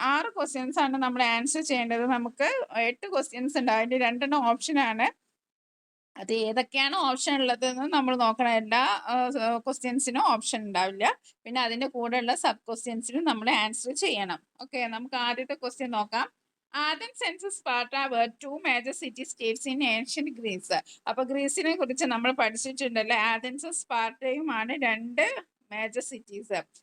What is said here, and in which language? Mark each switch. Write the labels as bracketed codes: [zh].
[ml] 6 questions ആണ് നമ്മൾ answer ചെയ്യേണ്ടത്. നമുക്ക് 8 ക്വസ്റ്റ്യൻസ് ഉണ്ട്, അതിൻ്റെ 2 ഓപ്ഷനാണ്. അത് ഏതൊക്കെയാണ് ഓപ്ഷൻ ഉള്ളതെന്ന് നമ്മൾ നോക്കണം. എല്ലാ ക്വസ്റ്റ്യൻസിനും ഓപ്ഷൻ ഉണ്ടാവില്ല. പിന്നെ അതിൻ്റെ കൂടെയുള്ള സബ് ക്വസ്റ്റ്യൻസിനും നമ്മൾ ആൻസർ ചെയ്യണം. ഓക്കെ, നമുക്ക് ആദ്യത്തെ ക്വസ്റ്റ്യൻ നോക്കാം. [en] Athens and Sparta were 2 major city states in ancient Greece. [ml] അപ്പോൾ ഗ്രീസിനെ കുറിച്ച് നമ്മൾ പഠിച്ചിട്ടുണ്ടല്ലോ. ആഥൻസും സ്പാർട്ടയുമാണ് 2 മേജർ സിറ്റീസ്.